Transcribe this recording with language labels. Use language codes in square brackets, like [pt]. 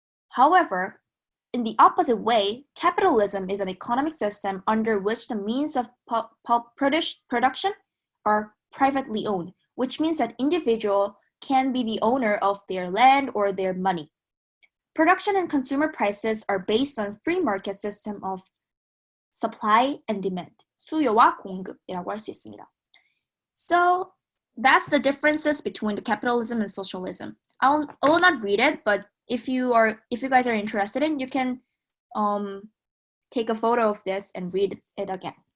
[en] However, in the opposite way, capitalism is an economic system under which the means of production are privately owned, which means that individual can be the owner of their land or their money. Production and consumer prices are based on free market system of supply and demand. [ko] 수요와 공급이라고 할 수 있습니다. [en] So that's the differences between the capitalism and socialism. I will not read it, but if you guys are interested in, you can take a photo of this and read it again.